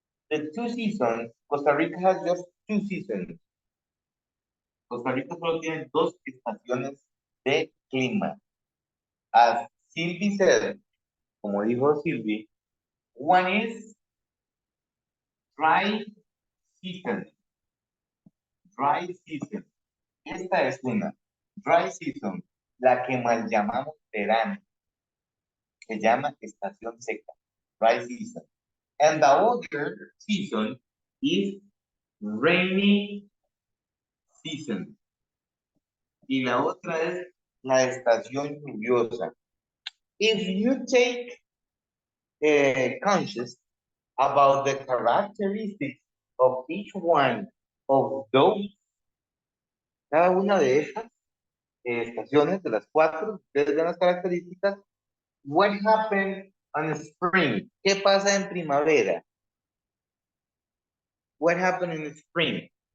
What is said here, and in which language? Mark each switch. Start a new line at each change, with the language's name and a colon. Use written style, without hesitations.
English: The 2 seasons, Costa Rica has just 2 seasons.
Spanish: Costa Rica solo tiene 2 estaciones de clima.
English: As Sylvie said,
Spanish: como dijo Sylvie,
English: one is dry season. Dry season.
Spanish: Esta es una. Dry season, la que mal llamamos verano. Se llama estación seca. Dry season.
English: And the other season is rainy season.
Spanish: Y la otra es la estación lluviosa.
English: If you take conscious about the characteristics of each one of those,
Spanish: cada una de estas estaciones, de las 4, ustedes ven las características.
English: What happened on spring?
Spanish: ¿Qué pasa en primavera?
English: What happened in spring?